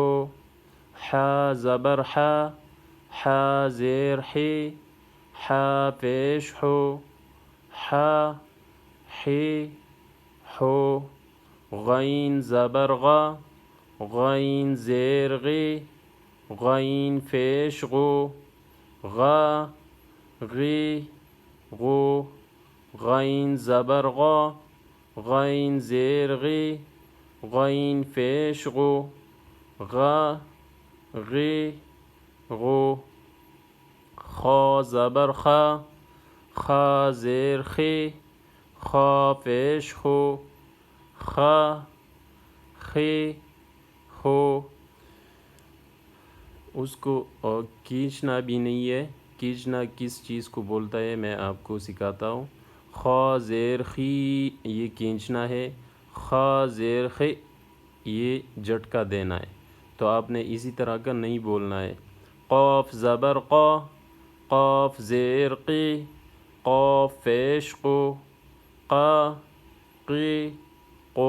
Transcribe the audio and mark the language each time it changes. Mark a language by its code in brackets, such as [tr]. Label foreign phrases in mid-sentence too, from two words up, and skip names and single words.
[ur] حا زبر حا، حا زیر حی، حا پیش حو، حا حی حو۔ غین زبر غا، غین زیر غی، غین پیش غو، غا غی غو۔ غین زبر غا، غین زیر غی، غین پیش غو، غا غی غو۔ خا زبر خا، خا زیر خی، خا پیش خو، خا خی خو۔ اس کو کھینچنا بھی نہیں ہے۔ کھینچنا کس چیز کو بولتا ہے میں آپ کو سکھاتا ہوں۔ خا زیر خی یہ کھینچنا ہے، خا زیر خی یہ جھٹکا دینا ہے۔ تو آپ نے اسی طرح کا نہیں بولنا ہے۔ قاف زبر قا، قاف زیر قی، قاف پیش قو، قا قی قو۔